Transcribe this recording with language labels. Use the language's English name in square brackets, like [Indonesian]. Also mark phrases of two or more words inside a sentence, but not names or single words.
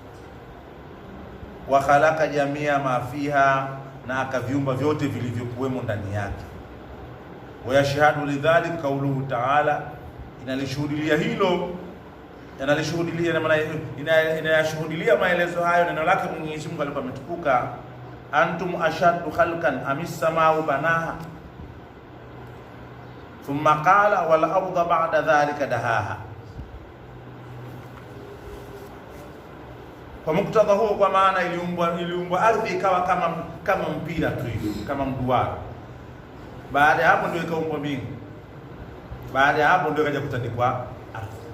[Arabic] وخلق جميع ما فيها, [Swahili] na akaviumba vyote vilivyokuwemo ndani yake. [Arabic] ويشهد لذلك قوله تعالى, [Swahili] inalishuhudia hilo, inayashuhudia maelezo hayo neno lake Mwenyezi Mungu alikuwa ametukuka, [Arabic] أأنتم أشد خلقا أم السماء بناها. ثم قال والأرض بعد ذلك دحاها. [Swahili] Kwa muktadha huo, kwa maana iliumbwa ardhi ikawa kama mpira tu hivi, kama mduara. Baada ya hapo ndio ikaumbwa mbingu. Baada ya hapo ndio ikaja kutandikwa ardhi.